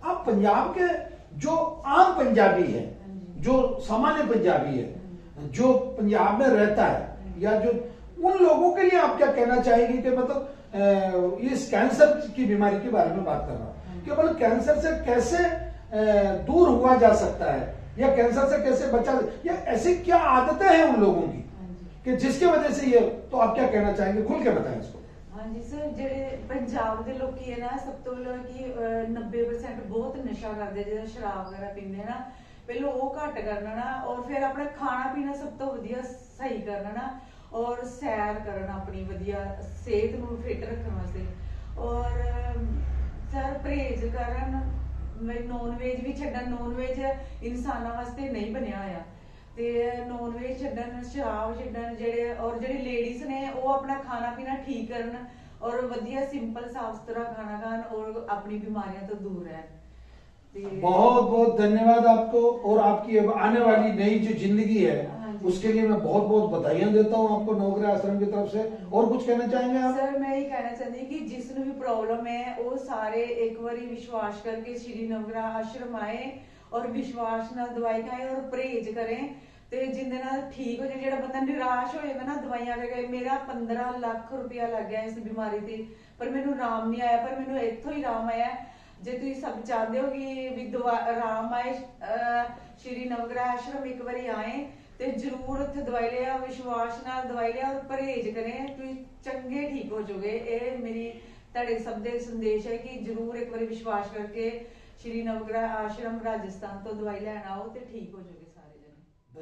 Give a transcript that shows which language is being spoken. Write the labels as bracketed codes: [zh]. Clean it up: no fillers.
[hi] आप पंजाब के जो आम पंजाबी है, जो सामान्य पंजाबी है, जो पंजाब में रहता है, या जो उन लोगों के लिए आप क्या कहना चाहेंगे कि मतलब इस कैंसर की बीमारी के बारे में बात कर रहा हूं कि मतलब कैंसर से कैसे दूर हुआ जा सकता है, या कैंसर से कैसे बचा, या ऐसी क्या आदतें हैं उन लोगों की कि जिसकी वजह से ये, तो आप क्या कहना चाहेंगे, खुल के बताएं इसको। हाँ जी सर, [pa] ਜਿਹੜੇ ਪੰਜਾਬ ਦੇ ਲੋਕੀ ਹੈ ਨਾ, ਸਭ ਤੋਂ ਪਹਿਲਾਂ ਕਿ 90% ਬਹੁਤ ਨਸ਼ਾ ਕਰਦੇ, ਜਿਹੜਾ ਸ਼ਰਾਬ ਵਗੈਰਾ ਪੀਂਦੇ ਨਾ, ਪਹਿਲਾਂ ਉਹ ਘੱਟ ਕਰਨਾ ਨਾ, ਔਰ ਫਿਰ ਆਪਣਾ ਖਾਣਾ ਪੀਣਾ ਸਭ ਤੋਂ ਵਧੀਆ ਸਹੀ ਕਰਨਾ ਨਾ, ਔਰ ਸੈਰ ਕਰਨਾ ਆਪਣੀ ਵਧੀਆ ਸਿਹਤ ਨੂੰ ਫਿੱਟ ਰੱਖਣ ਵਾਸਤੇ, ਔਰ ਸਰ ਪਰਹੇਜ਼ ਕਰਨ, ਨੌਨ ਵੇਜ ਵੀ ਛੱਡਣ, ਨੌਨ ਵੇਜ ਇਨਸਾਨਾਂ ਵਾਸਤੇ ਨਹੀਂ ਬਣਿਆ ਹੋਇਆ, ਤੇ ਨੌਨ ਵੇਜ ਛੱਡਣ, ਸ਼ਰਾਬ ਛੱਡਣ, ਜਿਹੜੇ ਔਰ ਜਿਹੜੀ ਲੇਡੀਜ਼ ਨੇ ਉਹ ਆਪਣਾ ਖਾਣਾ ਪੀਣਾ ਠੀਕ ਕਰਨ, ਔਰ ਵਧੀਆ ਸਿੰਪਲ ਸਾਫ ਸੁਥਰਾ ਖਾਣਾ ਖਾਣ, ਔਰ ਆਪਣੀ ਬਿਮਾਰੀਆਂ ਤੋਂ दूर रहन। [hi] बहुत बहुत धन्यवाद आपको, और आपकी आने वाली नई जो जिंदगी है उसके लिए मैं बहुत बहुत बधाइयां देता हूं आपको नवग्रह आश्रम की तरफ से। और कुछ कहना चाहेंगे आप? सर मैं ये कहना चाहती कि जिसनु भी प्रॉब्लम है वो सारे एक बारी विश्वास करके श्री नवग्रह आश्रम आए, और विश्वास नाल दवाई खाए, और परहेज करें, [pa] ਤੇ ਜਿੰਦੇ ਨਾਲ ਠੀਕ ਹੋ ਜਾਏ। ਜਿਹੜਾ ਬੰਦਾ ਨਿਰਾਸ਼ ਹੋ ਜਾਂਦਾ ਨਾ ਦਵਾਈਆਂ ਕਰਕੇ, ਮੇਰਾ 15 ਲੱਖ ਰੁਪਇਆ ਲੱਗ ਗਿਆ ਇਸ ਬਿਮਾਰੀ ਤੇ, ਪਰ ਮੈਨੂੰ ਆਰਾਮ ਨਹੀਂ ਆਇਆ, ਪਰ ਮੈਨੂੰ ਇੱਥੋਂ ਹੀ ਆਰਾਮ ਆਇਆ। ਜੇ ਤੁਸੀਂ ਸਭ ਚਾਹੁੰਦੇ ਹੋ ਕਿ ਵੀ ਆਰਾਮ ਆਏ, ਸ਼੍ਰੀ ਨਵਗ੍ਰਹ ਆਸ਼ਰਮ ਇੱਕ ਵਾਰੀ ਆਏ ਤੇ ਜਰੂਰ ਉੱਥੇ ਦਵਾਈ ਲਿਆ, ਵਿਸ਼ਵਾਸ ਨਾਲ ਦਵਾਈ ਲਿਆ, ਔਰ ਪਰਹੇਜ਼ ਕरें, ਤੁਸੀਂ ਚੰਗੇ ਠੀਕ ਹੋ ਜਾਓਗੇ। ਇਹ ਮੇਰੀ ਤੁਹਾਡੇ ਸਭ ਦੇ ਸੰਦੇਸ਼ ਹੈ ਕਿ ਜਰੂਰ ਇੱਕ ਵਾਰੀ ਵਿਸ਼ਵਾਸ ਕਰਕੇ [hi] श्री नवग्रह आश्रम राजस्थान तो दवाई लेना आओ तो ठीक हो जाओगे सारे जने।